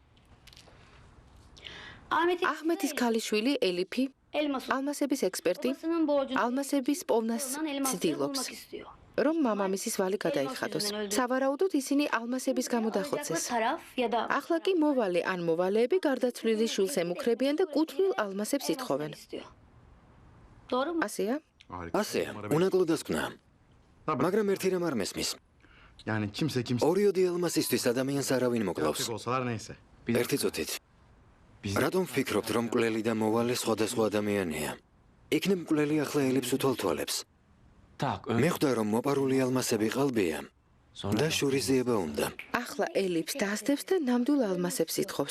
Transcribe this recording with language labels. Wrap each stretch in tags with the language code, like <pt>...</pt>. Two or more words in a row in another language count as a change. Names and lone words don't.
<ka>აჰმეთის ქალიშვილი ელიფი, ალმასების ექსპერტი, ალმასების პოვნას ცდილობს, რომ მამამისის ვალი გადაიხადოს. სავარაუდოდ ისინი ალმასების გამო დახოცეს. ახლა კი მოვალე ან მოვალეები გარდაცვლილი შვილს ემუქრებიან და კუთვნილ ალმასებს ითხოვენ. ასეა? ასეა, უნაკლოდაც გნა. მაგრამ ერთი რამ არ მესმის.</ka> <tr>Yani kimse</tr> <ka>ორიოდი ალმასისთვის ადამიანს არავინ მოკლავს.</ka> <tr>olsalar neyse.</tr> <ka>ერთი წუთით. რატომ ვფიქრობთ, რომ მკვლელი და მოვალე სხვადასხვა ადამიანია? იქნებ მკვლელი ახლა ელიფს უთვალთვალებს.</ka> <ru>Так,</ru> <ka>მე ხვდა, რომ მოპარული ალმასები ყალბია და შურიზიება უნდა. ახლა ელიფს დაასდებს და ნამდვილ ალმასებს ითხოვს.</ka>